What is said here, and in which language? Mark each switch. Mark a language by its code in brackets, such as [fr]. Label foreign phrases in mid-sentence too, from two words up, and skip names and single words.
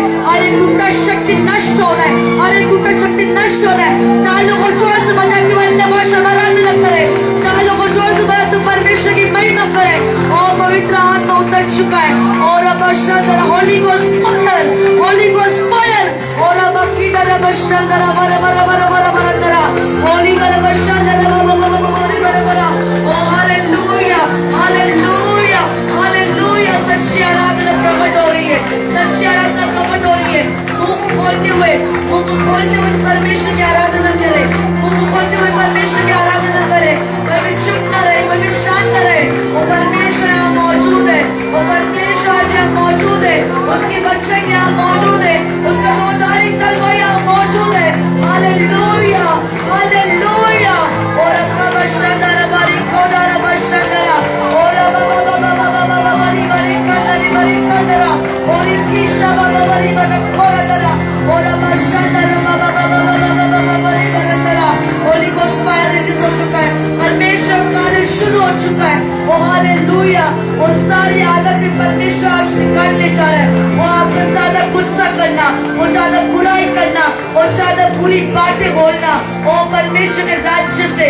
[hi] अरे टूटा शक्ति नष्ट हो रहा है, अरे टूटा शक्ति नष्ट हो रहा है। तालों को जोर से बजा के अन्य भाषा में आराधना करे, तालों को जोर से बजा तो परमेश्वर की महिमा करे। और पवित्र आत्मा उतर चुका है, और अब बशंदरा [en] Holy Ghost fire, Holy Ghost fire, [hi] और अब किधर बशंदरा बरा बरा बरा बरा बरा बरा, [en] Holy God बशंदरा बरा बरा बरा बरा बरा। [hi] ओ हालेलुया, हालेलुया, हालेलुया। सच्ची आराधना प्रकट हो रही है, सच्ची आराधना प्रकट हो रही है। मुंह खोलते हुए परमेश्वर की आराधना करे, मुंह खोलते हुए परमेश्वर की आराधना करे। कभी चुप न रहे, कभी शांत रहे। वो परमेश्वर यहाँ मौजूद है, वो परमेश्वर यहाँ मौजूद है, उसके बच्चे यहाँ मौजूद है, उसका दो धारी तलवार यहाँ मौजूद है। हालेलुया, हालेलुया। और अपना बशंदरा बारी खोदारा बशंदरा, और बाबा बारी बारी खांदरी बारी खांदरा, और इनकी शाबा बारी बारी खोदारा, और बशंदरा बाबा बारी बरंदरा। [en] Holy Ghost fire release [hi] हो चुका है, परमेश्वर कार्य शुरू हो चुका है। ओ हालेलुया। और सारी आदतें परमेश्वर आज निकालने जा रहा है। वो आपको ज्यादा गुस्सा करना, वो ज्यादा बुराई करना, और ज्यादा बुरी बातें बोलना, ओ परमेश्वर के राज्य से।